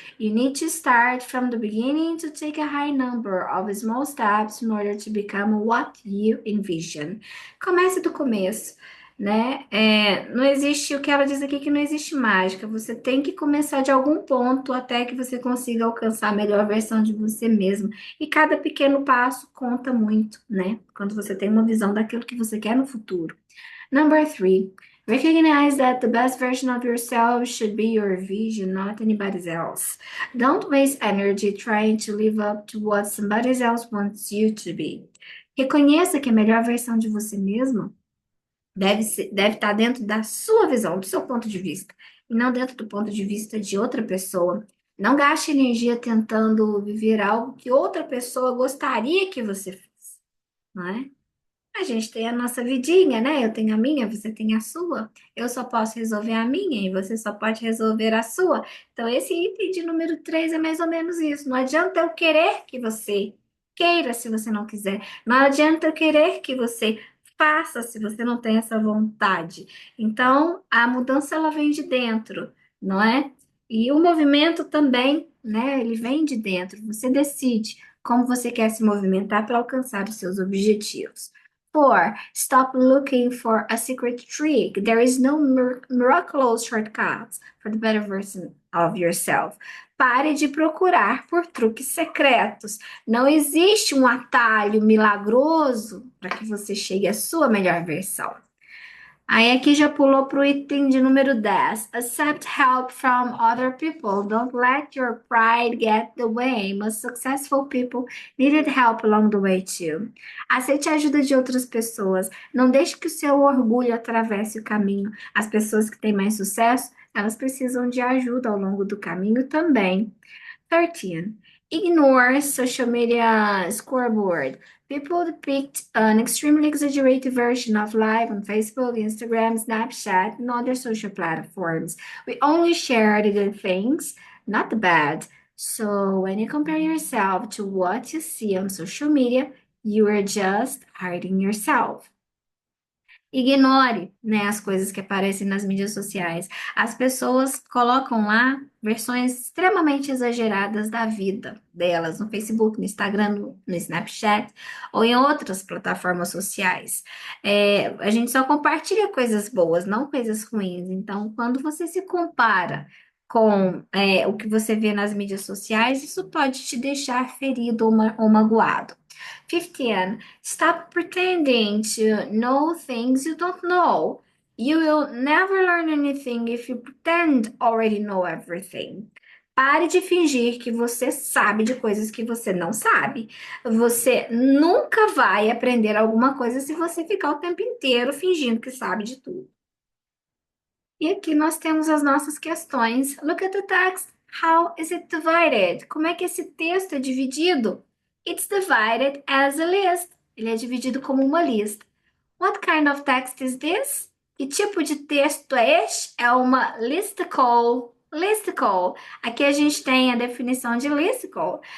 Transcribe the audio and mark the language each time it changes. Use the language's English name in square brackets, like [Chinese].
[English] You need to start from the beginning to take a high number of small steps in order to become what you envision. [Portuguese] Comece do começo, né? Não existe, o que ela diz aqui, que não existe mágica. Você tem que começar de algum ponto até que você consiga alcançar a melhor versão de você mesmo. E cada pequeno passo conta muito, né? Quando você tem uma visão daquilo que você quer no futuro. [English] Number 3, recognize that the best version of yourself should be your vision, not anybody else. Don't waste energy trying to live up to what somebody else wants you to be. [Portuguese] Reconheça que a melhor versão de você mesmo deve estar dentro da sua visão, do seu ponto de vista, e não dentro do ponto de vista de outra pessoa. Não gaste energia tentando viver algo que outra pessoa gostaria que você fosse, não é? A gente tem a nossa vidinha, né? Eu tenho a minha, você tem a sua. Eu só posso resolver a minha e você só pode resolver a sua. Então, esse item de número 3 é mais ou menos isso. Não adianta eu querer que você queira se você não quiser. Não adianta eu querer que você faça se você não tem essa vontade. Então, a mudança ela vem de dentro, não é? E o movimento também, né? Ele vem de dentro. Você decide como você quer se movimentar para alcançar os seus objetivos. 4. [English] Stop looking for a secret trick. There is no miraculous shortcuts for the better version of yourself. [Portuguese] Pare de procurar por truques secretos. Não existe um atalho milagroso para que você chegue à sua melhor versão. Aí aqui já pulou para o item de número 10. [English] Accept help from other people. Don't let your pride get the way. Most successful people needed help along the way too. [Portuguese] Aceite a ajuda de outras pessoas. Não deixe que o seu orgulho atravesse o caminho. As pessoas que têm mais sucesso, elas precisam de ajuda ao longo do caminho também. [English] 13. Ignore social media scoreboard. People depict an extremely exaggerated version of life on Facebook, Instagram, Snapchat, and other social platforms. We only share the good things, not the bad. So when you compare yourself to what you see on social media, you are just hurting yourself. [Portuguese] Ignore, né, as coisas que aparecem nas mídias sociais. As pessoas colocam lá versões extremamente exageradas da vida delas no Facebook, no Instagram, no Snapchat ou em outras plataformas sociais. A gente só compartilha coisas boas, não coisas ruins. Então, quando você se compara com o que você vê nas mídias sociais, isso pode te deixar ferido ou magoado. 15. [English] Stop pretending to know things you don't know. You will never learn anything if you pretend already know everything. [Portuguese] Pare de fingir que você sabe de coisas que você não sabe. Você nunca vai aprender alguma coisa se você ficar o tempo inteiro fingindo que sabe de tudo. E aqui nós temos as nossas questões. [English] Look at the text. How is it divided? [Portuguese] Como é que esse texto é dividido? [English] It's divided as a list. [Portuguese] Ele é dividido como uma lista. [English] What kind of text is this? [Portuguese] Que tipo de texto é este? É uma listicle. Listicle. Aqui a gente tem a definição de listicle.